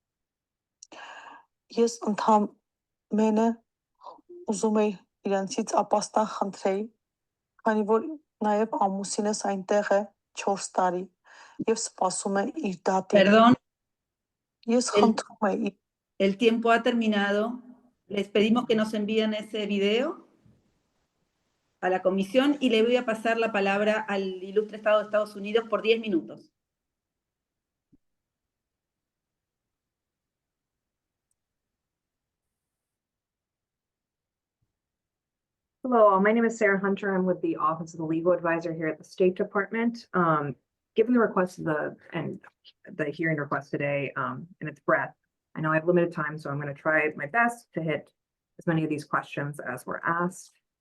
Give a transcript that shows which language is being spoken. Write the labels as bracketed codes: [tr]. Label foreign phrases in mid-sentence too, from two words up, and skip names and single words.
[hy] Ես ընդամենը ուզում էի իրենցից ապաստան խնդրեի, քանի որ նաև ամուսինս այնտեղ է 4 տարի եւ սպասում է իր դատին։ [es] Perdón, [hy] Ես խնդրում եմ [es] el tiempo ha terminado. Les pedimos que nos envíen ese video a la comisión y le voy a pasar la palabra al ilustre Estado de Estados Unidos por 10 minutos. [en] Hello, my name is Sarah Hunter. I'm with the Office of the Legal Advisor here at the State Department. Given the request of the hearing request today and its breadth, I know I have limited time, so I'm going to try my best to hit as many of these questions as were asked.